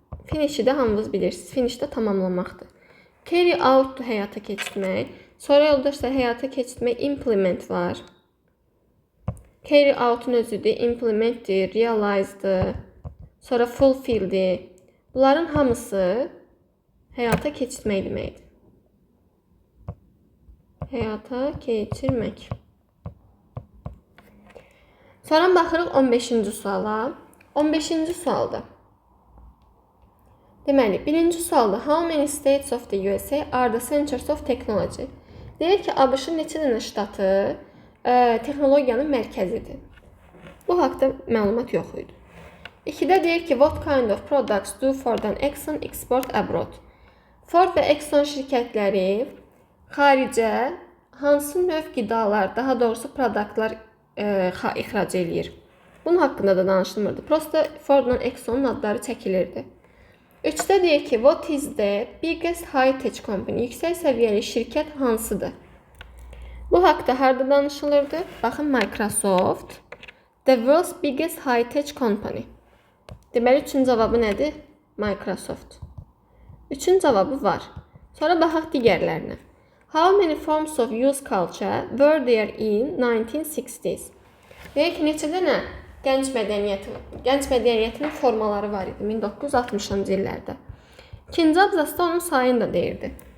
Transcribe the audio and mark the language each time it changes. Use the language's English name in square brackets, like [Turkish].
[Azerbaijani] Finish'i də hamınız bilirsiniz. Finish də tamamlamaqdır. Carry out'dur həyata keçirtmək. Sonra yoldaşlar həyata keçirtmək implement var. Carry out'un özüdür, implementdir, realize'dır. Sonra fulfill'dir. Bunların hamısı həyata keçirmək deməkdir. Həyata keçirmək. Sonra baxırıq 15-ci suala. 15-ci sualda. Deməli, birinci sualda [English] how many states of the USA are the centers of technology? [Azerbaijani] Deyir ki, ABŞ-ın neçə dənə ştatı texnologiyanın mərkəzidir. Bu haqda məlumat yox idi. 2-də deyir ki, [English] what kind of products do Ford and Exxon export abroad? [Azerbaijani] Ford və Exxon şirkətləri xaricə hansı növ qidalar, daha doğrusu produktlar ixrac eləyir? Bunun haqqında da danışılmırdı. Prosta Fordla Exxon'un adları çəkilirdi. 3-də deyir ki, [English] what is the biggest high-tech company? [Azerbaijani] Yüksək səviyyəli şirkət hansıdır? Bu haqda harda danışılırdı? Baxın, [English] Microsoft, the world's biggest high-tech company. [Azerbaijani] Deməli, üçün cavabı nədir? Microsoft. Üçün cavabı var. Sonra baxaq digərlərinə. [English] How many forms of youth culture were there in 1960s? [Azerbaijani] Deyək ki, neçə dənə gənc mədəniyyətin formaları var idi 1960-cı illərdə. İkinci abzasda onun sayını da deyirdi.